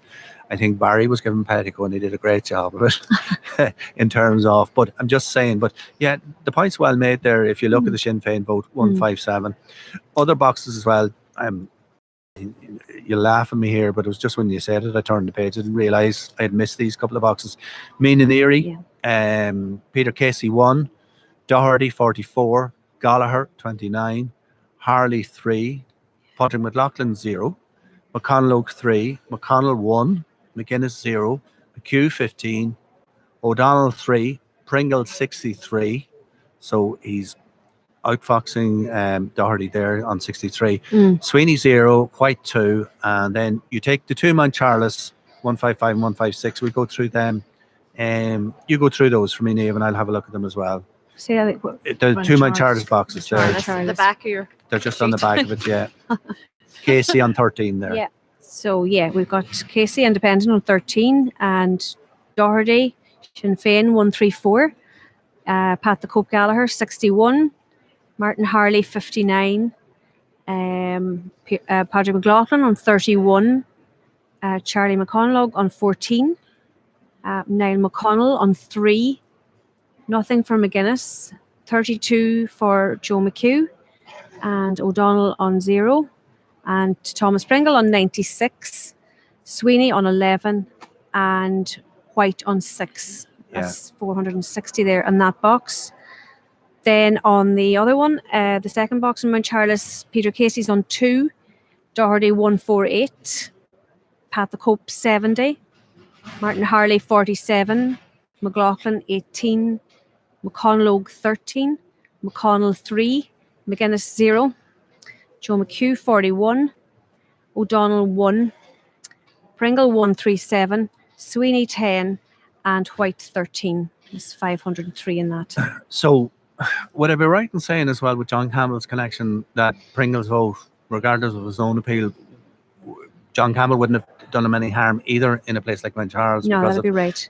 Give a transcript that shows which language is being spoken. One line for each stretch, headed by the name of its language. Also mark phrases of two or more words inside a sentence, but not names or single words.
English: I think Barry was given Pettigo and he did a great job of it in terms of, but I'm just saying, but yeah, the point's well made there if you look at the Sinn Féin vote, 157. Other boxes as well, you laugh at me here, but it was just when you said it, I turned the page. I didn't realise I had missed these couple of boxes. Mean and Erie, Peter Casey 1, Doherty 44, Gallagher 29, Harley 3, Padraig Mac Lochlainn 0, McConnell Oak 3, McConnell 1, McGuinness 0, McHugh 15, O'Donnell 3, Pringle 63. So he's outfoxing Doherty there on 63. Sweeney 0, White 2, and then you take the two-man Charles 155 and 156. We go through them. You go through those for me, Niamh, and I'll have a look at them as well. See, the two-man Charles boxes there. The back of your. They're just on the back of it, yeah. Casey on 13 there. Yeah. So we've got Casey Independent on 13 and Doherty, Sinn Féin 134, Pat the Cope Gallagher 61, Martin Harley 59, Padraig Mac Lochlainn on 31, Charlie McConnell on 14, Niall McConnell on 3, nothing for McGuinness, 32 for Joe McHugh, and O'Donnell on 0, and Thomas Pringle on 96, Sweeney on 11, and White on 6. That's 460 there in that box. Then on the other one, the second box in Mount Charles, Peter Casey's on 2, Doherty 148, Pat the Cope 70, Martin Harley 47, McLaughlin 18, McConnell Oak 13, McConnell 3, McGuinness 0, Joe McHugh 41, O'Donnell 1, Pringle 137, Sweeney 10, and White 13. There's 503 in that. So would I be right in saying as well with John Campbell's connection that Pringle's vote, regardless of his own appeal, John Campbell wouldn't have done him any harm either in a place like Mount Charles? No, that'd be right.